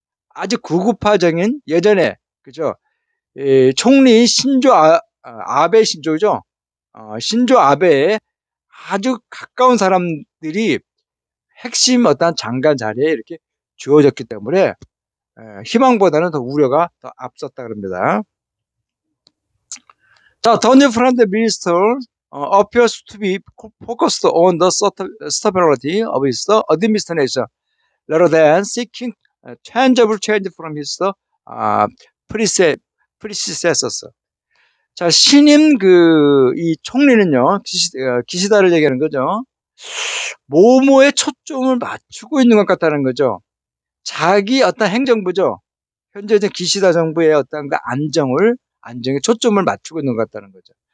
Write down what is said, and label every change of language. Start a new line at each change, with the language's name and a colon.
Korean: 아주 구구파적인 예전에 그죠? 총리 신조 아베 신조죠. 신조 아베의 아주 가까운 사람들이 핵심 어떤 장관 자리에 이렇게 주어졌기 때문에 희망보다는 더 우려가 더 앞섰다 그럽니다.
English: 자, the new prime minister appears to be focused on the stability of his administration rather than seeking tangible change from his predecessors.
Korean: 자, 신임 이 총리는요, 기시다를 얘기하는 거죠. 모모에 초점을 맞추고 있는 것 같다는 거죠. 자기 어떤 행정부죠. 현재 기시다 정부의 어떤 그 안정에 초점을 맞추고 있는 것 같다는 거죠.